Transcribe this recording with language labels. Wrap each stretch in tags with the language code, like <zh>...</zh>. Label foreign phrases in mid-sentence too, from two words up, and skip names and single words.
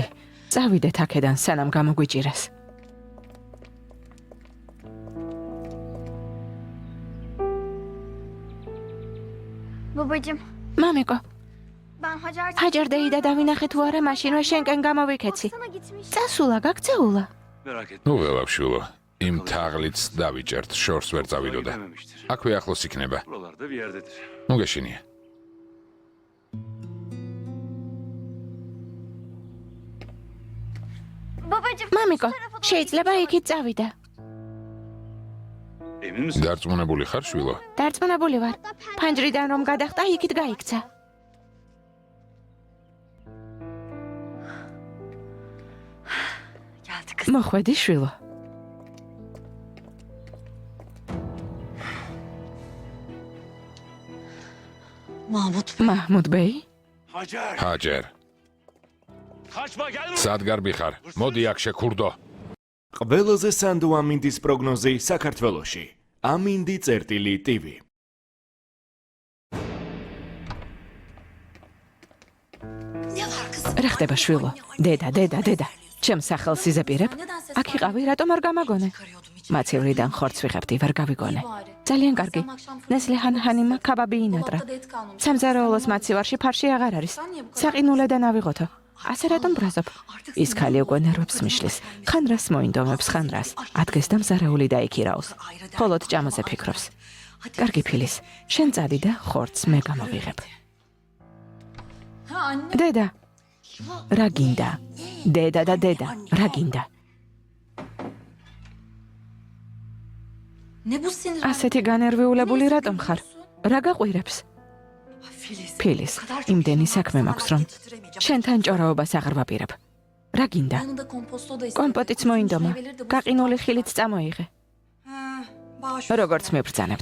<ka>წავიდეთ აქედან, სანამ გამოგვიჭირეს.</ka> <tr>Babacığım,</tr> <ka>მამიკო,</ka> <tr>ben Hacer</tr> <ka>ჰაჯარ დეიდა დავინახე თუ არა, მაშინვე შენკენ გამოვიქეცი.</ka> <tr>sana gitmiş.</tr> <ka>წასულა, გაქცეულა.</ka> <tr>Merak etme.</tr> <ka>ნუ ველავშულო. იმ თაღლიც დავიჭერთ, შორს ვერ წავიდოდა. აქვე ახლოს იქნება.</ka> <tr>Buralarda bir yerdedir.</tr> <ka>ნუ გეშინია.</ka> <tr>Babacığım,</tr> <ka>მამიკო, შეიძლება იქით წავიდა.</ka> <tr>Emin misin?</tr> <ka>დარწმუნებული ხარ, შვილო? დარწმუნებული ვარ. ფანჯრიდან რომ გადახტა, იქით გაიქცა.</ka> <tr>geldi kız.</tr> <ka>მოხვედი, შვილო. Mahmut მაჰმუდ ბეი, Hacer. ჰაჯერ.</ka> <tr>Kaçma gel buraya.</tr> <ka>სადგარბი ხარ. მოდი აქ შეკურდო. ყველაზე სანდო ამინდის პროგნოზი საქართველოში. ამინდი წერტილი TV.</ka> <tr>ne var kız?</tr> <ka>რა ხდება, შვილო? დედა. ჩემ სახელს იზეპირებ? აქ იყავი, რატომ არ გამაგონე? მაცევრიდან ხორცს ვიღებდი, ვერ გავიგონე. ძალიან კარგი. ნესლე ჰანჰანიმა ქაბაბი ინატრა. სამზარეულოს მაცივარში ფარში აღარ არის. საყინულედან ავიღოთო. ასე რატომ ბრაზობ? ის ქალი უკვე ნერვებს მიშლის. ხან რას მოინდომებს, ხან რას. ადგეს და მზარეული დაიქირაოს. მხოლოდ ჭამაზე ფიქრობს. კარგი ფილის, შენ წადი და ხორცს მე გამოვიღებ.</ka> <tr>Ha anne.</tr> <ka>დედა. რა გინდა? დედა, რა გინდა?</ka> <tr>Ne bu sinir?</tr> <ka>ასეთი განერვიულებული რატომ ხარ? რა გაყვირებს? ფილის, იმდენი საქმე მაქვს, რომ შენთან ჭორაობას აღარ ვაპირებ. რა გინდა?</ka> <tr>Yanında komposto da</tr> <ka>კომპოტიც მოინდომა. გაყინული ხილით წამოიღე. როგორც მებრძანებთ.</ka>